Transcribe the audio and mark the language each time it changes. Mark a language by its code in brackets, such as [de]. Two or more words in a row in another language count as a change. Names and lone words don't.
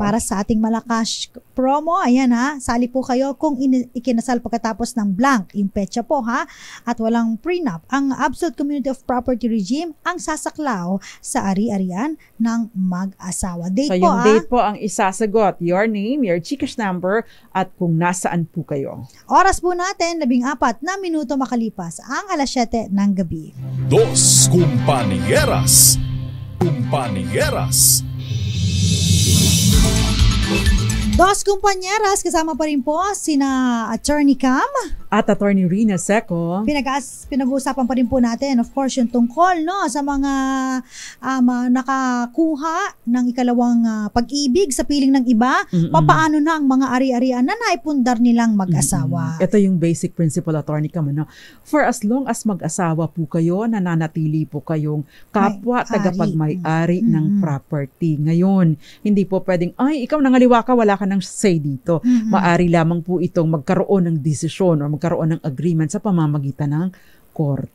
[tl] Para sa ating malakas promo, ayan sali po kayo kung ikinasal pagkatapos ng blank, yung petsa po at walang prenup. Ang [en] Absolute Community of Property Regime [tl] ang sasaklaw sa ari-arian ng mag-asawa. Yung date po ang isasagot, [en] your name, your Gcash number, [tl] at kung nasaan po kayo. Oras po natin, 14 na minuto makalipas ang 7:00 ng gabi. Dos Compañeras. Dos Kumpanyeras, kasama pa rin po sina Attorney Cam At Attorney Rina Seco. Pinag-uusapan pa rin po natin, [en] of course, [tl] yung tungkol sa mga nakakuha ng ikalawang pag-ibig sa piling ng iba. Papaano na ang mga ari-arian na naipundar nilang mag-asawa? Ito yung [en] basic principle, [tl] Attorney Cam. [en] For as long as [tl] mag-asawa po kayo, nananatili po kayong kapwa tagapagmay-ari ng property. Ngayon, hindi po pwedeng, ay, ikaw nangaliwa ka, wala ka nang say dito. Maari lamang po itong magkaroon ng desisyon o magkaroon ng agreement sa pamamagitan ng korte.